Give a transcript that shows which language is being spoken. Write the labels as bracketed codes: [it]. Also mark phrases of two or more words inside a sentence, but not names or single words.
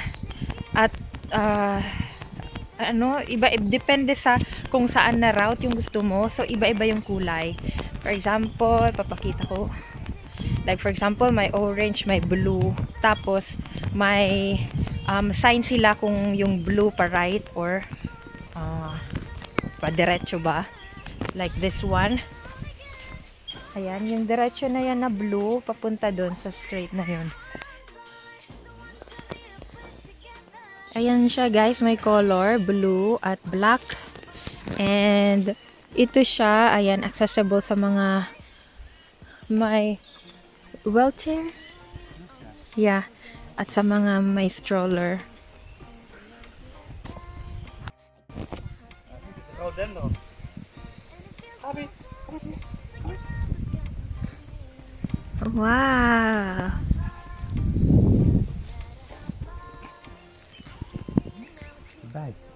[tl] At iba depende sa kung saan na route yung gusto mo. So iba-iba yung kulay. [en] For example, [tl] papakita ko. [en] Like for example, [tl] may orange, may blue. Tapos may sign sila kung yung blue pa [en] right or [tl] pa diretso ba. [en] Like this one. [tl] Ayan, yung diretso na yan na blue papunta doon sa straight na yun. Ayan siya guys, may color, blue at black. And ito siya, ayan, accessible sa mga may wheelchair. Yeah, at sa mga may stroller. Wow! Bij.